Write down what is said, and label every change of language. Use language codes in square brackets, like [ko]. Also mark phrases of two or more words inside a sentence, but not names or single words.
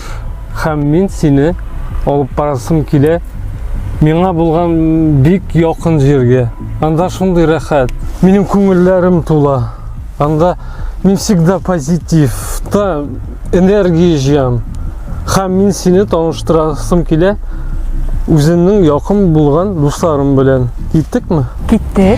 [tt] Һәм мен сені алып барасым келе. Миңа болған бик якын жерге. Анда шундый рәхәт. Минем күңелләрем тула. Анда мен [ru] всегда позитив, та энергия [tt] җыям. Һәм мен сені таныштырасым келе. Үземнең якын булган дусларым белән. Киттекме? Киттек.